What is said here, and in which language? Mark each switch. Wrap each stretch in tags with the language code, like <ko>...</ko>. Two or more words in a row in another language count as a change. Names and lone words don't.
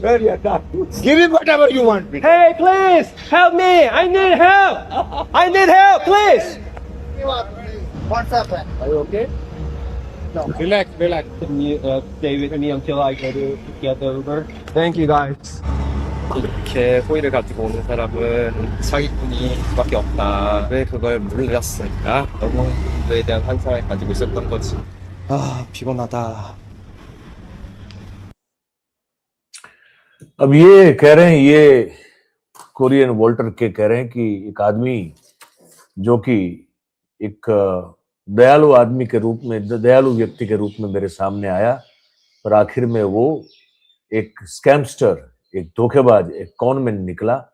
<en>Where are not? Give him whatever you want. Hey, please help me! I need help! I need help, please! What's happened? Are you okay? No. Relax. Can you stay with me until I get over? Thank you, guys.</en> <ko>이렇게 호의를 가지고 오는 사람은 사기꾼이 수밖에 없다. 왜 그걸 몰랐을까? 너무 인도에 대한 환상을 가지고 있었던 거지. 아, 피곤하다.</ko> <hi>अब ये कह रहे हैं, ये कोरियन वोल्टर के कह रहे हैं कि एक आदमी जो कि एक दयालु आदमी के रूप में, दयालु व्यक्ति के रूप में मेरे सामने आया, पर आखिर में वो एक स्कैमस्टर, एक धोखेबाज, एक कॉनमैन निकला।</hi>